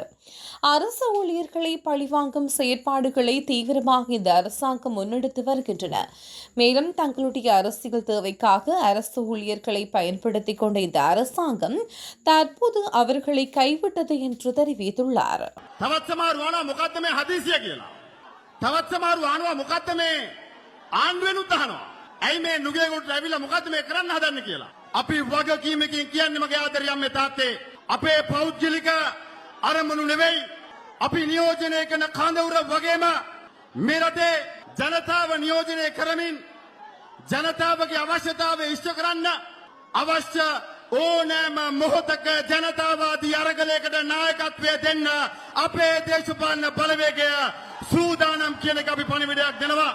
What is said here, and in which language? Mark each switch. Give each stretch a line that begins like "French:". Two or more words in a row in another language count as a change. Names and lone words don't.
Tamil: அரசு ஊழியர்களை பழிவாங்கும் செயற்பாடுகளை தீவிரமாக இந்த அரசாங்கம் முன்னெடுத்து வருகின்றன. மேலும் தங்களுடைய அரசியல் தேவைக்காக அரசு ஊழியர்களை பயன்படுத்திக் கொண்ட இந்த அரசாங்கம் தற்போது அவர்களை கைவிட்டது என்று தெரிவித்துள்ளார்.
Sinhala: ඇයි මේ නුගේගොඩට ඇවිල්ලා මොකද්ද මේ කරන්න හදන්නේ කියලා. අපි වගකීමකින් කියන්නේ මගේ ආදරයම් මේ තාත්තේ අපේ පෞද්ගලික අරමුණු නෙවෙයි. අපි නියෝජනය කරන කඳවුර වගේම මේ රටේ ජනතාව නියෝජනය කරමින් ජනතාවගේ අවශ්‍යතාවය ඉෂ්ට කරන්න අවශ්‍ය ඕනෑම මොහොතක ජනතාවාදී අරගලයකට නායකත්වය දෙන්න අපේ දේශපාලන බලවේගය සූදානම් කියන එක අපි පණිවිඩයක් දෙනවා.